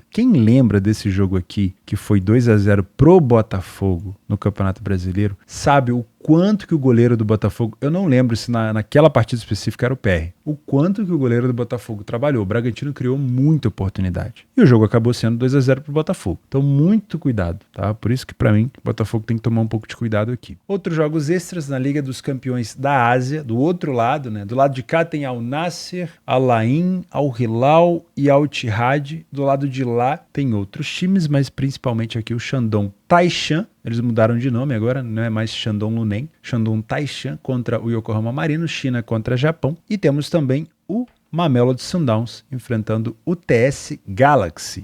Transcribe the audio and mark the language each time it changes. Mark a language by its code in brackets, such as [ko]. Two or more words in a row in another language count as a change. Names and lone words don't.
[pt] Quem lembra desse jogo aqui, que foi 2-0 pro Botafogo no Campeonato Brasileiro, sabe o quanto que o goleiro do Botafogo, eu não lembro se naquela partida específica era o PR, o quanto que o goleiro do Botafogo trabalhou. O Bragantino criou muita oportunidade. E o jogo acabou sendo 2-0 pro Botafogo. Então, muito cuidado, tá? Por isso que, para mim, o Botafogo tem que tomar um pouco de cuidado aqui. Outros jogos extras na Liga dos Campeões da Ásia, do outro lado, né? Do lado de cá tem Al Nassr, Al Ain, Al Hilal e Al Ittihad. Do lado de lá tem outros times, mas principalmente aqui o Shandong Taishan. Eles mudaram de nome agora, não é mais Shandong Luneng. Shandong Taishan contra o Yokohama Marinos, China contra Japão. E temos também o Mamelodi Sundowns enfrentando o TS Galaxy.